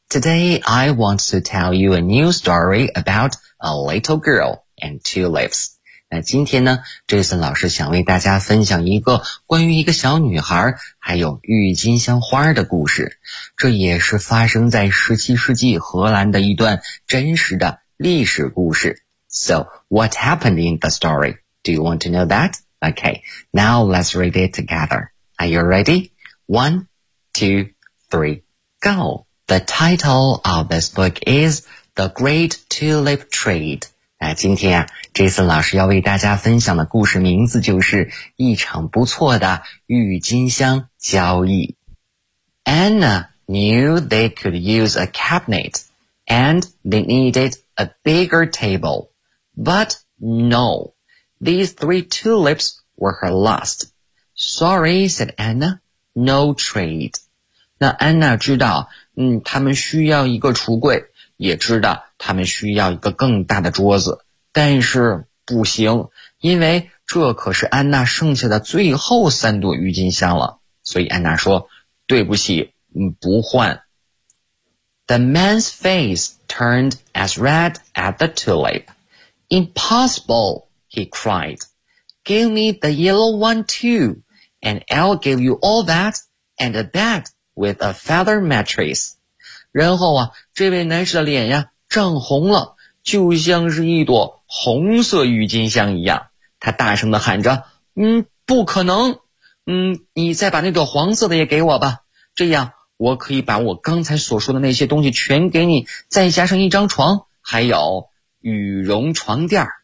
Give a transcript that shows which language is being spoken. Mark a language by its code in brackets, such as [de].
[en] Today, I want to tell you a new story about a little girl and tulips. [zh] 那今天呢 ,Jason 老师想为大家分享一个关于一个小女孩还有郁金香花的故事。这也是发生在17世纪荷兰的一段真实的历史故事。 [en] So, what happened in the story? Do you want to know that? Okay, now let's read it together. Are you ready? One, two, three, go! The title of this book is The Great Tulip Trade. [zh] 那今天啊 ,Jason 老师要为大家分享的故事名字就是一场不错的郁金香交易。 [en] Anna knew they could use a cabinet and they needed a bigger table. But no, these three tulips were her last. Sorry, said Anna, no trade. [zh] 那 Anna 知道他们需要一个橱柜，也知道他们需要一个更大的桌子，但是不行，因为这可是安娜剩下的最后三朵郁金香了。所以安娜说，对不起，不换。 [en] The man's face turned as red as the tulip. Impossible, he cried. Give me the yellow one too, and I'll give you all that and a bed with a feather mattress. [zh] 然后啊，这位男士的脸呀涨红了，就像是一朵红色郁金香一样。他大声地喊着，不可能，你再把那朵黄色的也给我吧，这样我可以把我刚才所说的那些东西全给你，再加上一张床，还有羽绒床垫。